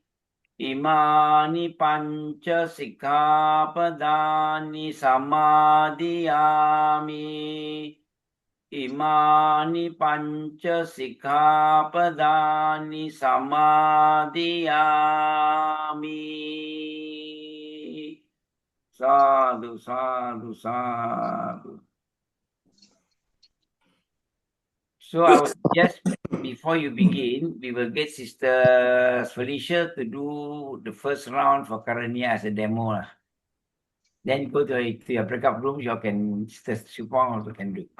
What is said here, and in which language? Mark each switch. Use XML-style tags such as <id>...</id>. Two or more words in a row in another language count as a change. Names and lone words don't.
<pi>Imani panca sikkhapadani samadhiyami. Imani panca sikkhapadani samadhiyami. Sadhu, sadhu, sadhu.</pi> <en>So I would suggest before you begin, we will get Sister Felicia to do the first round for Karaṇīya as a demo. Then go to your breakup rooms, you can, Sister Supong also can do.</en>